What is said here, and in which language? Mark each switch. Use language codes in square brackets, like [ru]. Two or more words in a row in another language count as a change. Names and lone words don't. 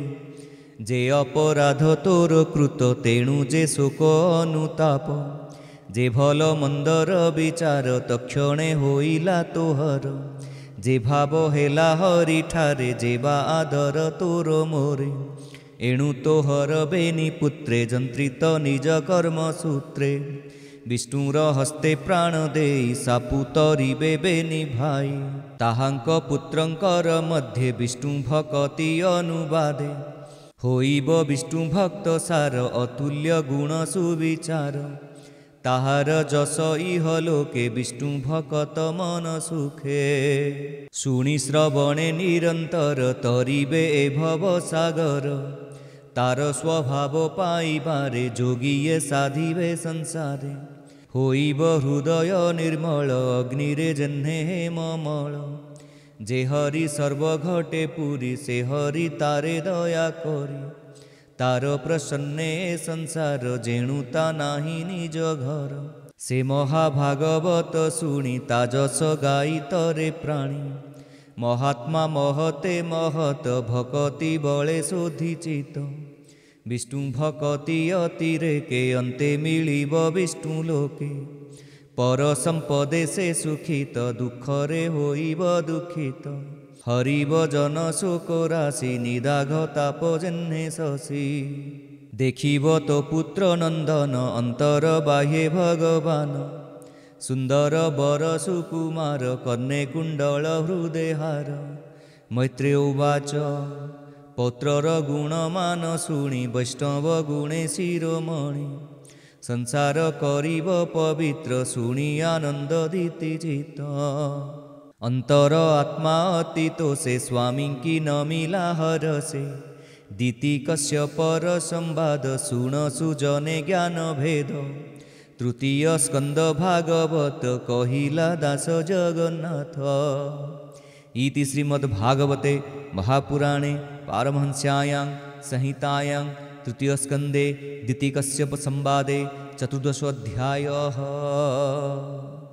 [or] ଯେ ଅପରାଧ ତୋର କୃତ ତେଣୁ ଯେ ଶୋକ ଅନୁତାପ। ଯେ ଭଲ ମନ୍ଦର ବିଚାର ତକ୍ଷଣେ ହୋଇଲା ତୋହର। ଯେ ଭାବ ହେଲା ହରି ଠାରେ ଯେବା ଆଦର ତୋର ମୋରେ। ଏଣୁ ତୋହର ବେନି ପୁତ୍ରେ ଯନ୍ତ୍ରିତ ନିଜ କର୍ମ ସୂତ୍ରେ। ବିଷ୍ଣୁର ହସ୍ତେ ପ୍ରାଣ ଦେଇ ସାପୁ ତରିବେ ବେନି ଭାଇ। ତାହାଙ୍କ ପୁତ୍ରଙ୍କର ମଧ୍ୟେ ବିଷ୍ଣୁ ଭକ୍ତି ଅନୁବାଦେ। ହୋଇବ ବିଷ୍ଣୁ ଭକ୍ତ ସାର ଅତୁଲ୍ୟ ଗୁଣ ସୁବିଚାର। ତାହାର ଯଶ ଇହ ଲୋକେ ବିଷ୍ଣୁ ଭକ୍ତ ମନ ସୁଖେ। ଶୁଣି ଶ୍ରବଣେ ନିରନ୍ତର ତରିବେ ଏ ଭବ ସାଗର। ତାର ସ୍ୱଭାବ ପାଇବାରେ ଯୋଗିଏ ସାଧିବେ ସଂସାରେ। ହୋଇବ ହୃଦୟ ନିର୍ମଳ ଅଗ୍ନିରେ ଯେହ୍ନେ ହେମମଳ। ଯେ ହରି ସର୍ବ ଘଟେ ପୁରି ସେ ହରି ତାରେ ଦୟା କରି। ତାର ପ୍ରସନ୍ନେ ସଂସାର ଯେଣୁତା ନାହି ନିଜ ଘର। ସେ ମହାଭାଗବତ ଶୁଣି ତାଯଶ ଗାଇ ତରେ ପ୍ରାଣୀ। ମହାତ୍ମା ମହତେ ମହତ ଭକ୍ତି ବଳେ ଶୋଧିଚିତ। ବିଷ୍ଣୁ ଭକ୍ତି ଅତିରେକେ ଅନ୍ତେ ମିଳିବ ବିଷ୍ଣୁ ଲୋକେ। ପର ସମ୍ପଦେ ସେ ସୁଖିତ ଦୁଃଖରେ ହୋଇବ ଦୁଃଖିତ। ହରିବ ଜନ ଶୋକ ରାଶି ନିଦାଘ ତାପ ଯେହ୍ନେ ଶଶୀ। ଦେଖିବ ତୋ ପୁତ୍ର ନନ୍ଦନ ଅନ୍ତର ବାହ୍ୟେ ଭଗବାନ। ସୁନ୍ଦର ବର ସୁକୁମାର କର୍ଣ୍ଣେ କୁଣ୍ଡଳ ହୃଦୟହାର। [sa] मैत्रेय उवाच [or] ପୌତ୍ରର ଗୁଣମାନ ଶୁଣି ବୈଷ୍ଣବ ଗୁଣେ ଶିରୋମଣି। ସଂସାର କରିବ ପବିତ୍ର ଶୁଣି ଆନନ୍ଦ ଦିତି ଚିତ। ଅନ୍ତର ଆତ୍ମା ଅତୀତୋ ସେ ସ୍ୱାମୀ କି ନ ମିଳା ହରଷେ। ଦିତି କଶ୍ୟପର ସମ୍ବାଦ ଶୁଣ ସୁଜନେ ଜ୍ଞାନ ଭେଦ। ତୃତୀୟ ସ୍କନ୍ଦ ଭାଗବତ କହିଲା ଦାସ ଜଗନ୍ନାଥ। [sa] इति श्रीमद्भागवते महापुराणे पारमहंस्यायां संहितायां तृतीय स्कंदे दिति कश्यप संवादे 14 अध्यायः।